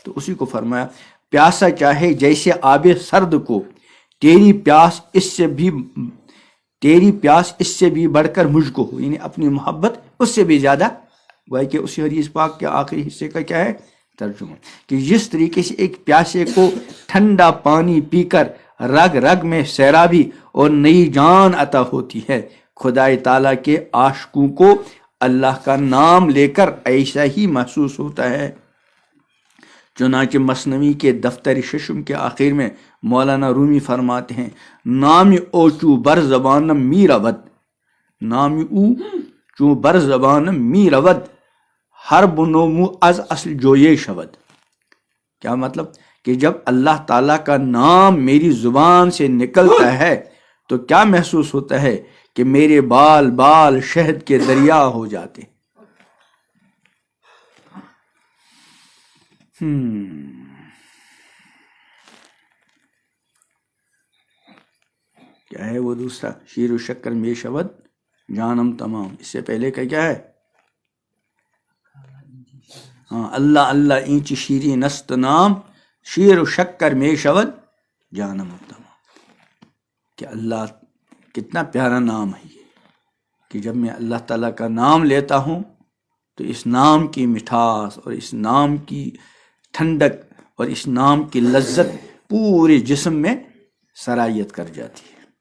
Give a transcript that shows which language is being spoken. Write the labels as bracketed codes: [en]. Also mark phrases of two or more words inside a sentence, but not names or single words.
[ur] تو اسی کو فرمایا، پیاسا چاہے جیسے آب سرد کو، تیری پیاس اس سے بھی بڑھ کر مجھ کو ہو، یعنی اپنی محبت اس سے بھی زیادہ، گویا کہ اسی حدیث پاک کے آخری حصے کا کیا ہے ترجمہ، کہ جس طریقے سے ایک پیاسے کو ٹھنڈا پانی پی کر رگ رگ میں سیرابی اور نئی جان عطا ہوتی ہے، خدائے تعالیٰ کے عاشقوں کو اللہ کا نام لے کر ایسا ہی محسوس ہوتا ہے۔ چنانچہ مثنوی کے دفتر ششم کے آخر میں مولانا رومی فرماتے ہیں، [fa] نام اوچو بر زبان می رود، نام اوچو بر زبان می رود، ہر بنومو از اصل جوئے شود۔ [ur] کیا مطلب کہ جب اللہ تعالیٰ کا نام میری زبان سے نکلتا ہے تو کیا محسوس ہوتا ہے کہ میرے بال بال شہد کے دریا ہو جاتے۔ کیا ہے وہ دوسرا، [fa] شیر و شکر میں شود جانم تمام، [ur] اس سے پہلے کا کیا ہے، [fa] ہاں اللہ اللہ اینچ شیری نست نام، شیر و شکر میں شود جانم تمام، [ur] کہ اللہ کتنا پیارا نام ہے یہ، کہ جب میں اللہ تعالیٰ کا نام لیتا ہوں تو اس نام کی مٹھاس اور اس نام کی ٹھنڈک اور اس نام کی لذت پورے جسم میں سرایت کر جاتی ہے۔